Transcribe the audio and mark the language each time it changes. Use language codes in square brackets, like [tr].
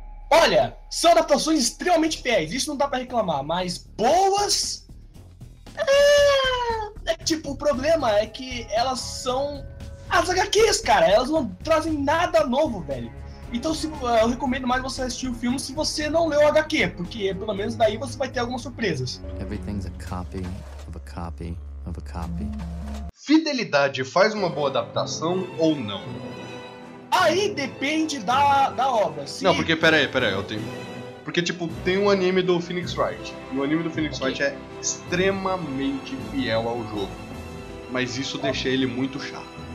[pt] Olha, são adaptações extremamente fiéis, isso não dá pra reclamar, mas boas... tipo, o problema é que elas são as HQs, cara, elas não trazem nada novo, velho. Então eu recomendo mais você assistir o filme se você não leu o HQ, porque pelo menos daí você vai ter algumas surpresas. [en] Everything's a copy of a copy of a copy. [pt] Fidelidade faz uma boa adaptação ou não? Aí depende da obra. Se... Não, porque peraí, eu tenho. Porque, tipo, tem um anime do Phoenix Wright. E o anime do Phoenix Wright é extremamente fiel ao jogo. Mas isso deixa ele muito chato.